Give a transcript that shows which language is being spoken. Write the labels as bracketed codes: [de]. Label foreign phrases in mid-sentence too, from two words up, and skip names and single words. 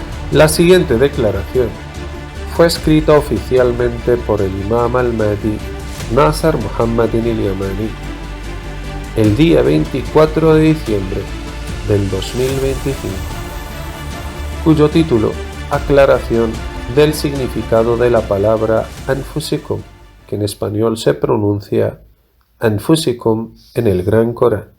[es] La siguiente declaración fue escrita oficialmente por el Imam al-Mahdi Nasr Muhammadin al-Yamani el día 24 de diciembre del 2025, cuyo título: Aclaración del significado de la palabra Anfusikum, que en español se pronuncia Anfusikum en el Gran Corán.